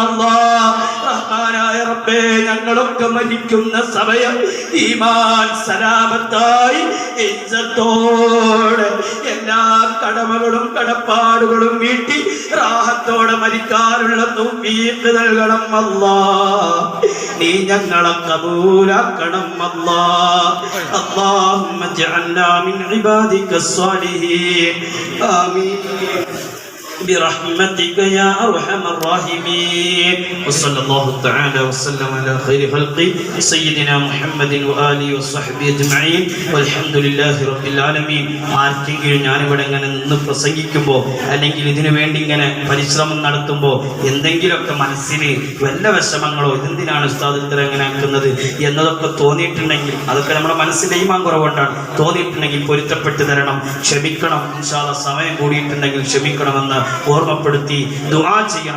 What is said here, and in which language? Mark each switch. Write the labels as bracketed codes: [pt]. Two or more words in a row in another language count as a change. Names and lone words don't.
[ml] അല്ലാഹ് റഹ്മാനായ റബ്ബേ ഞങ്ങളൊക്കെ മരിക്കുന്ന സമയം ഈമാൻ സലാമത്തായി ഇജ്ജത്തോടെ എല്ലാ കടമകളും കടപ്പാടുകളും വീട്ടി റാഹത്തോടെ മരിക്കാനുള്ള തൗഫീഖ് നൽകണം. അല്ലാഹ് നീ ഞങ്ങളെ കബൂലാക്കണം. [ar] الله اللهم اجعلنا من عبادك الصالحين آمين. برحمتك يا أرحم الراحمين وصلى الله تعالى وسلم على خير خلق سيدنا محمد وآله وصحبه أجمعين والحمد لله رب العالمين. [ml] ആർക്കെങ്കിലും ഞാനിവിടെ ഇങ്ങനെ നിന്ന് പ്രസംഗിക്കുമ്പോൾ അല്ലെങ്കിൽ ഇതിനു വേണ്ടി ഇങ്ങനെ പരിശ്രമം നടത്തുമ്പോൾ എന്തെങ്കിലുമൊക്കെ മനസ്സിൽ വല്ല വിഷമങ്ങളോ ഇതെന്തിനാണ് ഉസ്താദ് ഇത്ര എങ്ങനെ ആക്കുന്നത് എന്നതൊക്കെ തോന്നിയിട്ടുണ്ടെങ്കിൽ അതൊക്കെ നമ്മുടെ മനസ്സിൻ്റെ ഈമാൻ കുറവുകൊണ്ടാണ്. തോന്നിയിട്ടുണ്ടെങ്കിൽ പൊരുത്തപ്പെട്ട് തരണം, ക്ഷമിക്കണം. [ar] إن شاء الله [ml] സമയം കൂടിയിട്ടുണ്ടെങ്കിൽ ക്ഷമിക്കണമെന്ന് ഓർമ്മപ്പെടുത്തി ദുആ ചെയ്യണം.